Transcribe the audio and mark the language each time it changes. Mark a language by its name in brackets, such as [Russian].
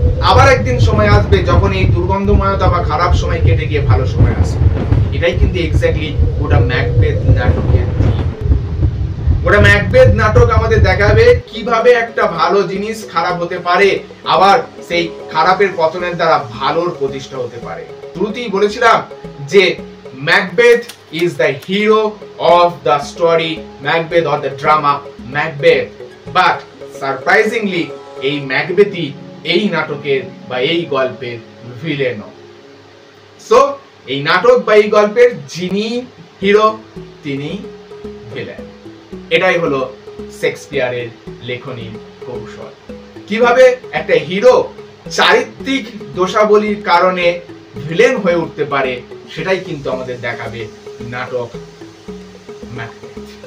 [Bangla] আবার একদিন সময় আসবে যখন এই দুর্গন্ধময়তা বা খারাপ সময় কেটে গিয়ে ভালো সময় আসবে। এটাই কিন্তু এক্স্যাক্টলি গোটা ম্যাকবেথ নাটকের থিম। ওটা ম্যাকবেথ নাটক আমাদের দেখাবে কিভাবে একটা ভালো জিনিস খারাপ হতে পারে, আবার সেই খারাপের পতনের দ্বারা ভালোর প্রতিষ্ঠা হতে পারে। শুরুতেই বলেছিলাম যে Macbeth [English] is the hero of the story Macbeth or the drama Macbeth, but surprisingly [Bangla] এই ম্যাকবেথই এই নাটকের বা এই গল্পের ভিলেন। সো এই নাটক বা এই গল্পের যিনি হিরো তিনি ভিলেন। এটাই হলো শেক্সপিয়ারের লেখনীর কৌশল। কিভাবে একটা হিরো চারিত্রিক দোষাবলীর কারণে ভিলেন হয়ে উঠতে পারে সেটাই কিন্তু আমাদের দেখাবে নাটক ম্যাকবেথ।